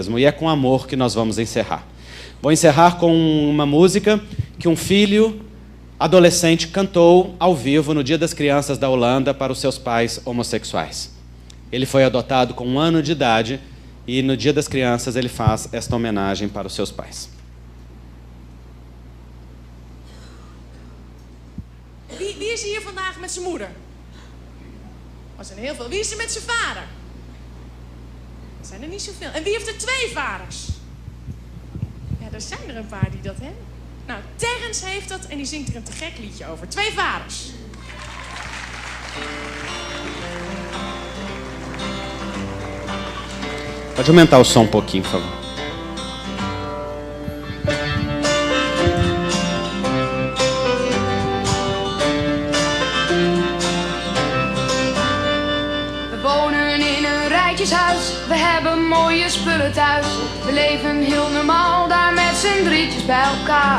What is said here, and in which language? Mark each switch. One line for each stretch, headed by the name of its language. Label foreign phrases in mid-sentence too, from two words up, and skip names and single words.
Portuguese: E é com amor que nós vamos encerrar. Vou encerrar com uma música que um filho adolescente cantou ao vivo no Dia das Crianças da Holanda para os seus pais homossexuais. Ele foi adotado com 1 ano de idade e no Dia das Crianças ele faz esta homenagem para os seus pais.
Dutch: Wie is hier vandaag met zijn moeder? Er zijn heel veel. Wie is er met zijn vader? Er zijn er niet zoveel. En wie heeft er 2 vaders? Ja, er zijn er een paar die dat hebben. Nou, Terrence heeft dat en die zingt er een te gek liedje over. 2 vaders.
Portuguese: Pode aumentar o som um pouquinho, por favor.
Dutch: We hebben mooie spullen thuis. We leven heel normaal daar met z'n drietjes bij elkaar.